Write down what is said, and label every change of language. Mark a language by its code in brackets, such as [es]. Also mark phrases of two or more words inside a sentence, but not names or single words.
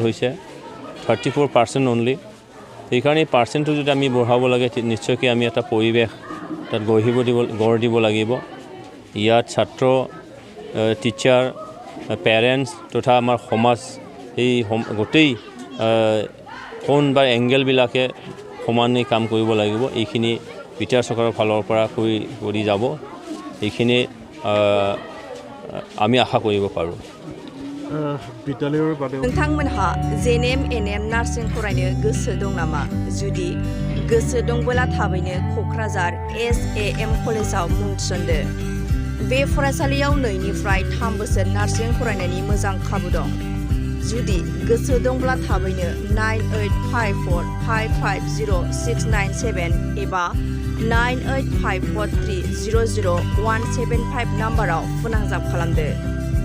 [as] হৈছে 34% অনলি সেইকাৰণে পাৰ্চেণ্টটো যদি আমি বঢ়াব লাগে নিশ্চয়কৈ আমি এটা পৰিৱেশ তাত গঢ় দিব লাগিব ইয়াত ছাত্ৰ টিচাৰ পেৰেণ্টছ তথা আমাৰ সমাজ এই গোটেই কোন বা এংগেলবিলাকে সমানে কাম কৰিব লাগিব এইখিনি বিটিআৰ চৰকাৰৰ ফালৰ পৰা কৰি যাব এইখিনি আমি আশা কৰিব পাৰোঁ [brx] नोंथांमोनहा जेनेम एनएम नार्सिं फरायनो गोसो दं नामा जुदि गोसो दंबोला थाबैनो क'क्राझार SAM कलेजाव मुं थिसनदो बे फरायसालियाव 2 निफ्राय 3 बोसोर नार्सिं फरायनायनि मोजां खाबु दं जुदि गोसो दंब्ला थाबैनो 9854550697 एबा 9854300175 नाम्बाराव फोनांजाब खालामदो